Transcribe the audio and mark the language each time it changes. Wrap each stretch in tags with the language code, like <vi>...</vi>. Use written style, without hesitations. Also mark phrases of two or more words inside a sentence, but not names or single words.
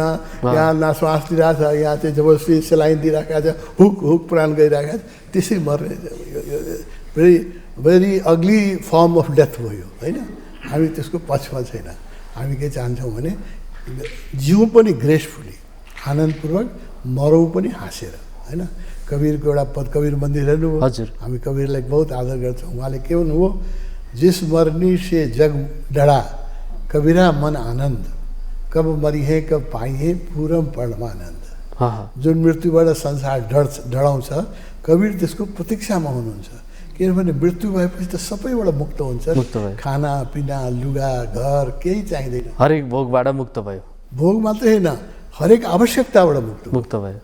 <ne>यहाँ श्वास लिइरहेको छ, यहाँ चाहिँ जबरजस्ती सेलाइन दिइरहेको छ, हुक प्राण गइरहेको छ, त्यसै मर्ने</ne> <en>very ugly form of death</en> <ne>भयो, होइन? हामी त्यसको पक्षमा छैन। हामी के चाहन्छौँ भने जिउँ पनि ग्रेसफुली, आनन्दपूर्वक, मरौँ पनि हाँसेर, होइन? कबीरको एउटा पद, कबीर मन्दिर हेर्नुभयो? हजुर। हामी कबीरलाई बहुत आदर गर्छौँ। उहाँले के भन्नुभयो?</ne> <hi>जिस मर्नी से जग डरा कबीरा मन आनन्द, कब मरी है कब पाई है पूरम परमानन्द।</hi> <ne>जुन मृत्युबाट संसार डराउँछ, कबीर त्यसको प्रतीक्षामा हुनुहुन्छ। किनभने मृत्यु भएपछि त सबैबाट मुक्त हुन्छ। खाना पिना, लुगा, घर केही चाहिँदैन। हरेक भोगबाट मुक्त भयो। भोग मात्रै होइन, हरेक आवश्यकताबाट मुक्त भयो।</ne>